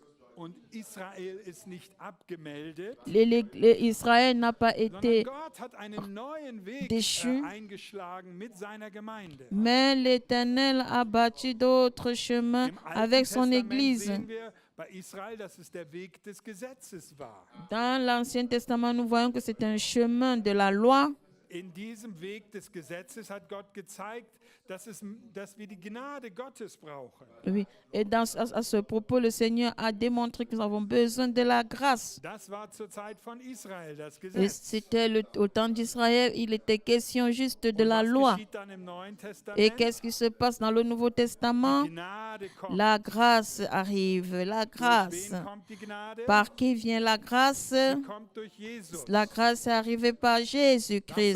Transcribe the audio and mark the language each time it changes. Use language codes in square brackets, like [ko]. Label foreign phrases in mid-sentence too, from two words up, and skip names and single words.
[fr] Israël n'a pas été déchu, mais l'Éternel a bâti d'autres chemins avec son Église. Dans l'Ancien Testament, nous voyons que c'est un chemin de la loi. [de] In diesem Weg des Gesetzes hat Gott gezeigt, dass wir die Gnade Gottes brauchen. [fr] Oui, et à ce propos, le Seigneur a démontré que nous avons besoin de la grâce. [de] Das war zur Zeit von Israel, das [fr] Et [de] Gesetz. [fr] c'était au temps d'Israël, il était question juste de la loi. Et qu'est-ce qui se passe dans le Nouveau Testament? La grâce arrive, la grâce. Par qui vient la grâce? La grâce est arrivée par Jésus-Christ.